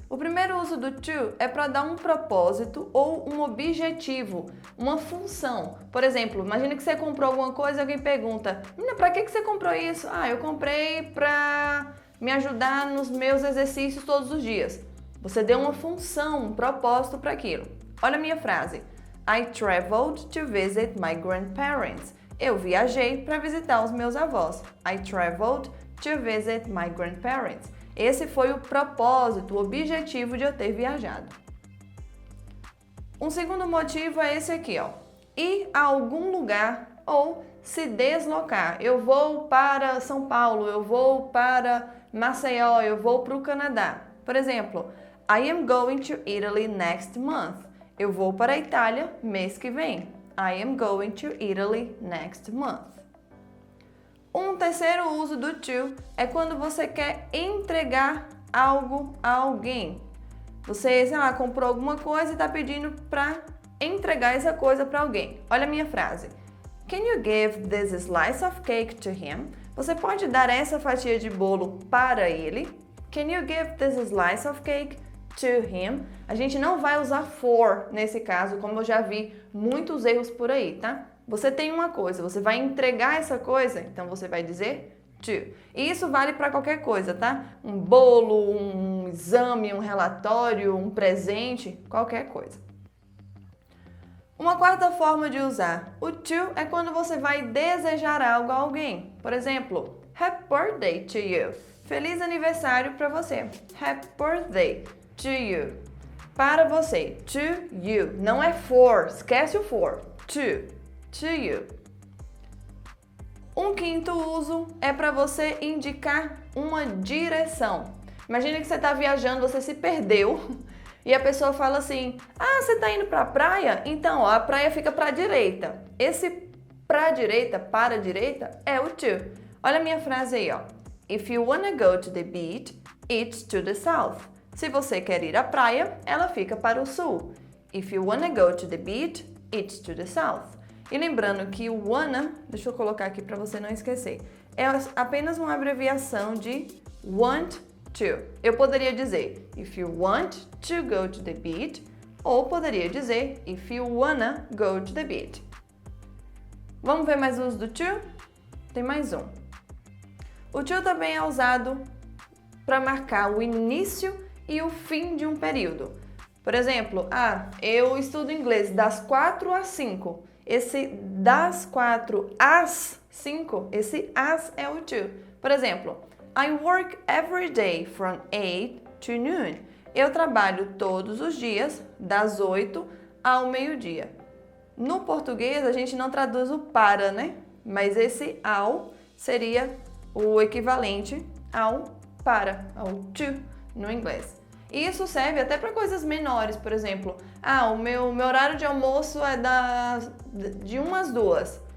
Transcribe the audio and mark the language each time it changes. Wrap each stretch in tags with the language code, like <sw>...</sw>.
<pt>O primeiro uso do to é para dar um propósito ou um objetivo, uma função. Por exemplo, imagina que você comprou alguma coisa e alguém pergunta: "Menina, para que você comprou isso?" "Ah, eu comprei para me ajudar nos meus exercícios todos os dias." Você deu uma função, um propósito para aquilo. Olha a minha frase.</pt> <en>I traveled to visit my grandparents.</en> <pt>Eu viajei para visitar os meus avós.</pt> <en>I traveled to visit my grandparents.</en> <pt>Esse foi o propósito, o objetivo de eu ter viajado. Um segundo motivo é esse aqui, ó. Ir a algum lugar ou se deslocar. Eu vou para São Paulo, eu vou para Maceió, eu vou para o Canadá. Por exemplo,</pt> <en>I am going to Italy next month.</en> <pt>Eu vou para a Itália mês que vem.</pt> <en>I am going to Italy next month.</en> <pt>Um terceiro uso do to é quando você quer entregar algo a alguém. Você, sei lá, comprou alguma coisa e está pedindo para entregar essa coisa para alguém. Olha a minha frase.</pt> <en>Can you give this slice of cake to him?</en> <pt>Você pode dar essa fatia de bolo para ele?</pt> <en>Can you give this slice of cake to him?</en> <pt>A gente não vai usar for nesse caso, como eu já vi muitos erros por aí, tá? Você tem uma coisa, você vai entregar essa coisa, então você vai dizer to. E isso vale para qualquer coisa, tá? Um bolo, um exame, um relatório, um presente, qualquer coisa. Uma quarta forma de usar o to é quando você vai desejar algo a alguém. Por exemplo,</pt> <en>Happy birthday to you.</en> <pt>Feliz aniversário para você.</pt> <en>Happy birthday to you.</en> <pt>Para você.</pt> <en>To you.</en> <pt>Não é</pt> <en>for.</en> <pt>Esquece o</pt> <en>for. To you.</en> <pt>Um quinto uso é para você indicar uma direção. Imagina que você está viajando, você se perdeu e a pessoa fala assim: "Ah, você está indo para a praia? Então, ó, a praia fica para a direita." Esse para a direita é o to. Olha a minha frase aí, ó.</pt> <en>If you wanna go to the beach, it's to the south.</en> <pt>Se você quer ir à praia, ela fica para o sul.</pt> <en>If you wanna go to the beach, it's to the south.</en> <pt>E lembrando que o wanna, deixa eu colocar aqui para você não esquecer, é apenas uma abreviação de want to. Eu poderia dizer</pt> <en>if you want to go to the beach,</en> <pt>ou poderia dizer</pt> <en>if you wanna go to the beach.</en> <pt>Vamos ver mais uso do to? Tem mais um. O to também é usado para marcar o início e o fim de um período. Por exemplo, eu estudo inglês das 4 às 5. Esse das 4 às 5, esse as é o to. Por exemplo,</pt> <en>I work every day from 8 to noon.</en> <pt>Eu trabalho todos os dias das 8 ao meio-dia. No português, a gente não traduz o para, né? Mas esse ao seria o equivalente ao para, ao to no inglês. E isso serve até para coisas menores, por exemplo, o meu horário de almoço é de 1 às 2.</pt>